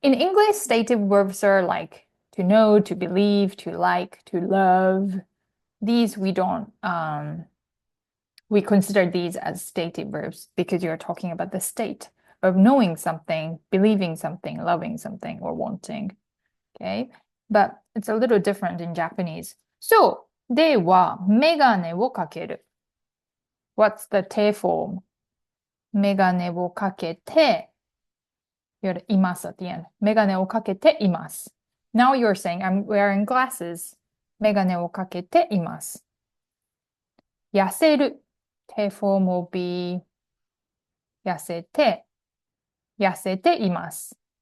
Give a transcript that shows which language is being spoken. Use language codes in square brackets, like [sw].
[en] In English, stative verbs are like to know, to believe, to like, to love. These we don't, we consider these as stative verbs because you're talking about the state of knowing something, believing something, loving something, or wanting. Okay? But it's a little different in Japanese. So, [ja] では、メガネをかける。 [en] What's the 定 form? [ja] メガネをかけて、 [en] you're います at the end. [ja] メガネをかけています。 [en] Now you're saying, I'm wearing glasses. [ja] メガネをかけています。痩せる。 [en] 定 form will be [ja] 痩せています。